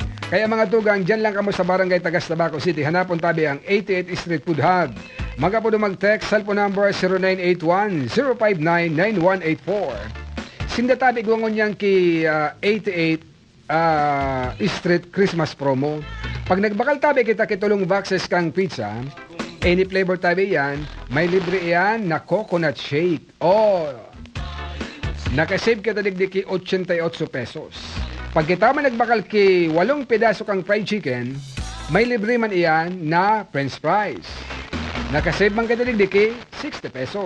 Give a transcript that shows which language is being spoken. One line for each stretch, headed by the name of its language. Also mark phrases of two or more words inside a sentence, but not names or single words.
Bikol: Kaya mga tugang, dyan lang kamo sa Barangay Tagas, Tabaco City. Hanapon tabi ang 88 Street Food Hub. Maga po mag-text,
English: cellphone number
Bikol: 0981-059-9184. Sinda tabi guwangon yan ki 88 Street
English: Christmas promo.
Bikol: Pag nagbakal tabi kita kitulong boxes kang pizza,
English: any flavor
Bikol: tabi yan, may libre yan na
English: coconut shake.
Bikol: Nakasave kita digdiki 88 pesos. Pag kita man nagbakal ki 8 pedaso kang
English: fried chicken,
Bikol: may libre man iyan na
English: french fries.
Bikol: Nakasave man kita digdiki 60 pesos.